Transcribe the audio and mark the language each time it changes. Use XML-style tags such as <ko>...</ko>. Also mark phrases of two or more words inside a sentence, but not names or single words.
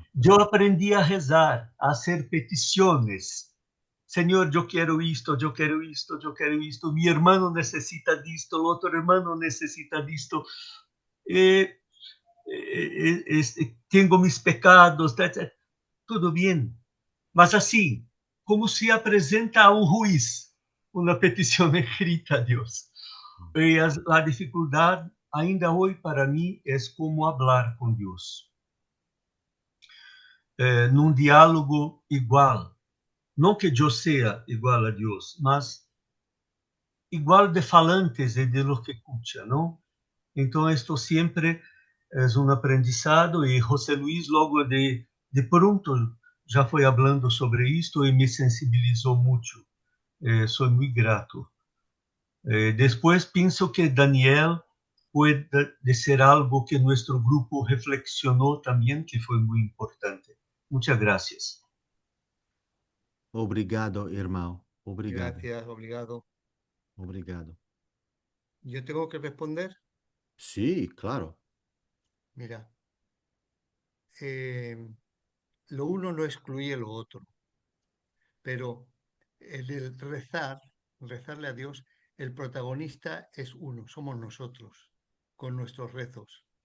<es>Yo aprendí a rezar, a hacer peticiones, Señor, yo quiero esto, yo quiero esto, yo quiero esto, mi hermano necesita esto, el otro hermano necesita esto, tengo mis pecados, etc.</es> <pt>Tudo bien, mas assim, como se apresenta a un juiz</pt> <es>una petición escrita a Dios. Y la dificultad ainda hoy para mí es cómo hablar con Dios.</es> <pt>Num diálogo igual. Não que eu seja igual a Deus, mas igual de falantes e</pt> <es>de los que escucha, ¿no?</es> <pt>Então, esto sempre é um aprendizado e José Luis logo de pronto já foi falando sobre isto e me sensibilizou muito. Sou muito grato. Depois, penso que</pt> <es>Daniel puede ser algo que nuestro grupo reflexionó también, que fue muy importante. Muchas gracias.</es> <pt>Obrigado, irmão. Obrigado.</pt> <es>Gracias, obrigado.</es> <pt>Obrigado.</pt> <es>¿Yo tengo que responder? Sí, claro. Mira, lo uno no excluye lo otro, pero el rezarle a Dios, el protagonista es uno, somos nosotros, con nuestros rezos.</es>